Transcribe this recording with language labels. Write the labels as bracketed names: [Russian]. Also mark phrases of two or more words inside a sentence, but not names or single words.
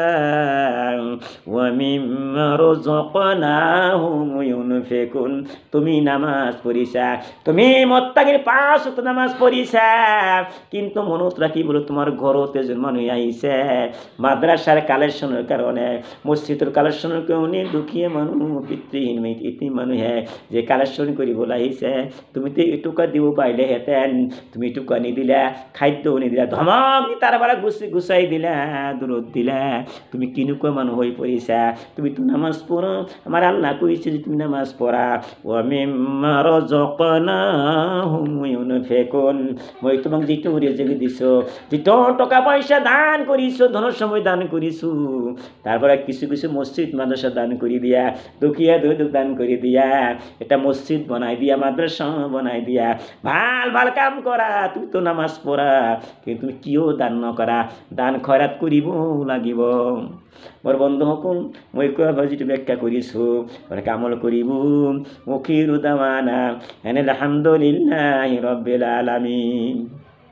[Arabic] وَمِمَّا رَزَقْنَاهُمْ يُنْفِقُونَ [Assamese] তুমি নামাজ পড়িছা তুমি মুত্তাকির পাঁচ ওয়াক্ত নামাজ পড়িছা কিন্তু মনত রাখিব তোমার ঘরতে যে মানুষ আইছে মাদ্রাসার কালেকশনের কারণে মসজিদের কালেকশনের অনেক দুঃখীয়া মানুহ পিতৃহীন ইতিম মানুহে যে কালেকশন কৰিব লাগিছে তুমি তো এটুকা দিব পাৰিলেহেঁতেন তুমি এটুকা নিদিলা খাদ্য নিদিলা ধমক তাৰ পৰা গুচাই দিলা দূৰত দিলা তুমি কেনেকুৱা মানুহ হৈ পৰিছা তুমি তো নামাজ পঢ়া আমাৰ আল্লাহ কৈছে যে তুমি নামাজ পঢ়া [Arabic] وَمِمَّا رَزَقْنَاهُمْ يُنْفِقُونَ [Assamese] মই তোমাক যিটো ৰিজিক দিছো যিটো টকা পইচা দান কৰিছো ধন সময় দান কৰিছো তাৰ পৰা কিছু কিছু মসজিদ মাদ্রাসা দান করে দিয়া, দুখিয়া দুধ দান করে দিয়া, এটা মসজিদ বনাই দিয়া, মাদ্রাসা বনাই দিয়া, ভাল ভাল কাম করা। তুই তো নামাজ পড়া, কিন্তু তুমি কিয় দান নকৰা? দান খয়ৰাত কৰিব লাগিব। মোৰ বন্ধুসকল, মই কোৱা যিটো ব্যাখ্যা কৰিছোঁ, গতিকে আমল কৰিব। [Arabic] وآخر دعوانا أن الحمد لله رب العالمين.